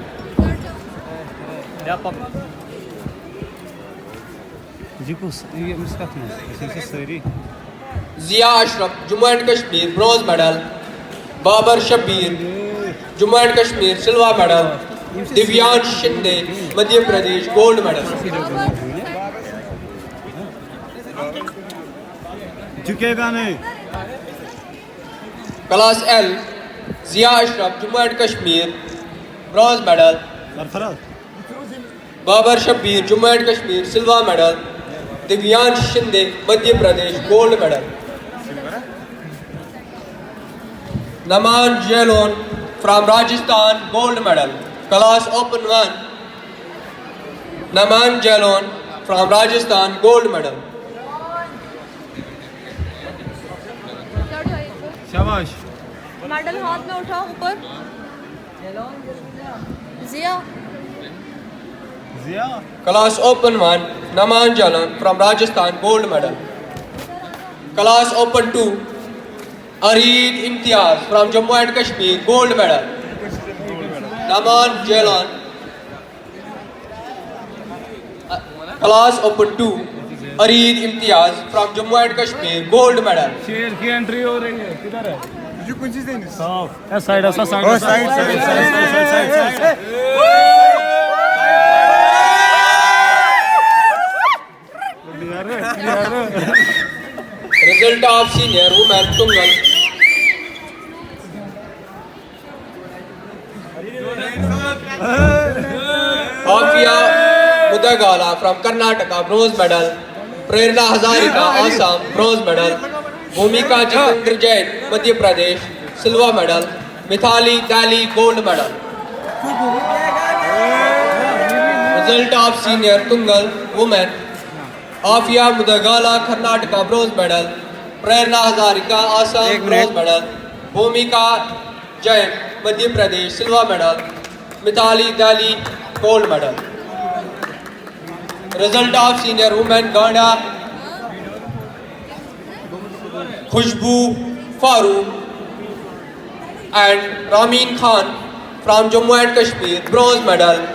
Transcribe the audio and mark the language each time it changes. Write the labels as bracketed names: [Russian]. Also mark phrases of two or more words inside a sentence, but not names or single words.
[English] Zia Ashraf, Jammu and Kashmir, bronze medal. Babar Shabir, Jammu and Kashmir, silver medal. Divyansh Shinde, Madhya Pradesh, gold medal. [Hindi] झुकेगा नहीं [English] Class L, Zia Ashraf, Jammu and Kashmir, bronze medal. Babar Shabir, Jammu and Kashmir, silver medal. Divyansh Shinde, Madhya Pradesh, gold medal. Naman Jelon from Rajasthan, gold medal. Class Open 1, Naman Jelon from Rajasthan, gold medal. [Hindi] शाबाश मेडल हाथ में उठाओ ऊपर. जिया. जिया [English] Class Open 1, Naman Jalan from Rajasthan, gold medal. Class Open 2, Arid Imtiaz from Jammu and Kashmir, gold medal. Naman Jalan. Class Open 2, Arid Imtiaz from Jammu and Kashmir, gold medal. [Hindi] शेर की एंट्री हो रही है किधर है जो कुछ चीज नहीं साफ साइड ऐसा साइड साइड [English] Result of senior women Tungal. Afia Mudagala from Karnataka, bronze medal. Prerna Hazarika, Assam, bronze medal. Bhumika Jitendra Jain, Madhya Pradesh, silver medal. Mithali Dali, gold medal. Result of senior Tungal, women. Afia Mudagala, Karnataka, bronze medal. Prerna Hazarika, Assam, bronze medal. Bhumika Jain, Madhya Pradesh, silver medal. Mithali Dali, gold medal. Result of senior women Ganda Khushbu Farooq and Ramin Khan from Jammu and Kashmir, bronze medal.